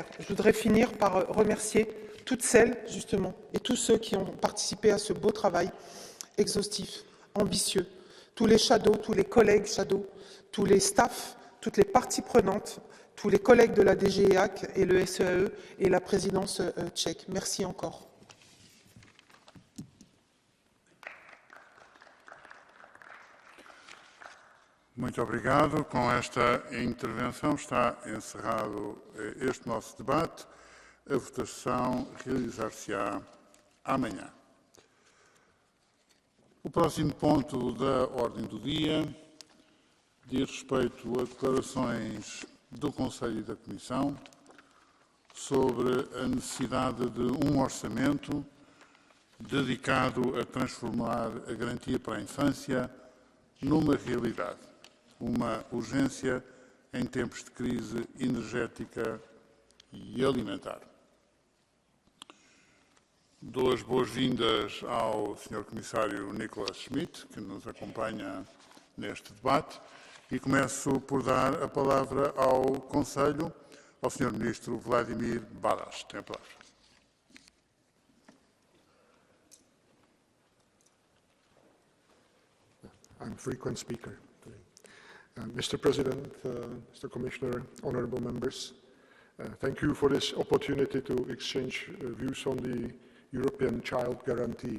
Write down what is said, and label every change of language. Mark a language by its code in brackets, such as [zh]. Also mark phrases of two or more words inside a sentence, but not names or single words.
[fr] Je voudrais finir par remercier toutes celles, justement, et tous ceux qui ont participé à ce beau travail exhaustif, ambitieux, tous les shadows, tous les collègues shadows, tous les staffs, toutes les parties prenantes, tous les collègues de la DGEAC et le SEAE et la présidence tchèque. Merci encore. [pt] Muito obrigado. Com esta intervenção está encerrado este nosso debate. A votação realizar-se-á amanhã. O próximo ponto da ordem do dia diz respeito a declarações do Conselho e da Comissão sobre a necessidade de um orçamento dedicado a transformar a garantia para a infância numa realidade, uma urgência em tempos de crise energética e alimentar. Dou as boas-vindas ao Sr. Comissário Nicholas Schmit, que nos acompanha neste debate, e começo por dar a palavra ao Conselho, ao Sr. Ministro Vladimir Balas. Tem a palavra. [en] I'm a frequent speaker today. Mr. President, Mr. Commissioner, honourable members, thank you for this opportunity to exchange views on the European Child Guarantee.